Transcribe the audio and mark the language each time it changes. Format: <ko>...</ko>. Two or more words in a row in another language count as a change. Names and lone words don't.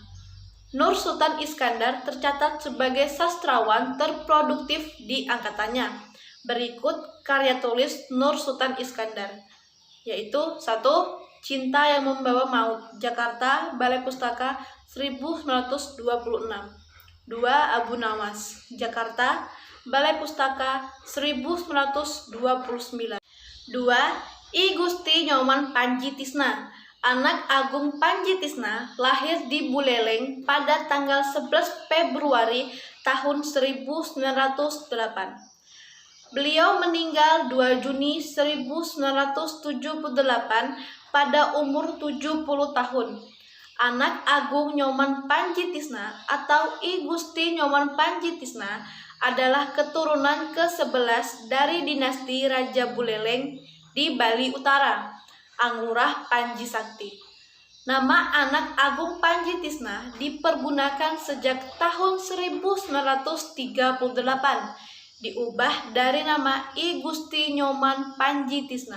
<id>Nur Sultan Iskandar tercatat sebagai sastrawan terproduktif di angkatannya. Berikut karya tulis Nur Sultan Iskandar. yaitu 1. Cinta yang Membawa Maut, Jakarta, Balai Pustaka 1926. 2. Abu Nawas, Jakarta, Balai Pustaka 1929. 2. I Gusti Nyoman Panji Tisna, anak Agung Panji Tisna, lahir di Buleleng pada tanggal 11 Februari tahun 1908. Beliau meninggal 2 Juni 1978 pada umur 70 tahun. Anak Agung Nyoman Panji Tisna atau I Gusti Nyoman Panji Tisna adalah keturunan ke-11 dari dinasti Raja Buleleng di Bali Utara, Angurah Panji Sakti. Nama anak Agung Panji Tisna dipergunakan sejak tahun 1938, diubah dari nama I Gusti Nyoman Panji Tisna.</id>